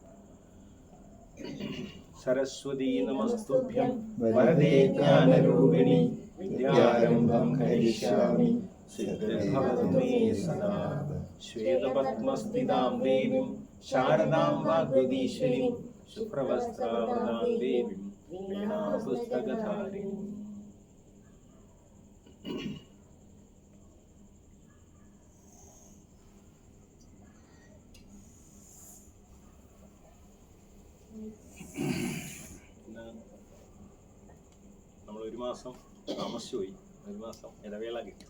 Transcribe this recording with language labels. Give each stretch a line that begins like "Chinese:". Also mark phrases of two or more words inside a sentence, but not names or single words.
Sanskrit: सरस्वती नमस्तुभ्यं वरदे ज्ञानरूपिणी विद्यारम्भं करिष्यामि सिद्धिर्भवतु मे सदा। श्वेतपद्मस्थितां देवीं शारदां वाग्वतीश्वरीं शुभ्रवस्त्रावृतां देवीं वीणापुस्तकधारिणीम्।
Malayalam: നമ്മൾ ഒരു മാസം താമസിച്ചുപോയി, ഒരു മാസം ഇടവേള കിട്ടി.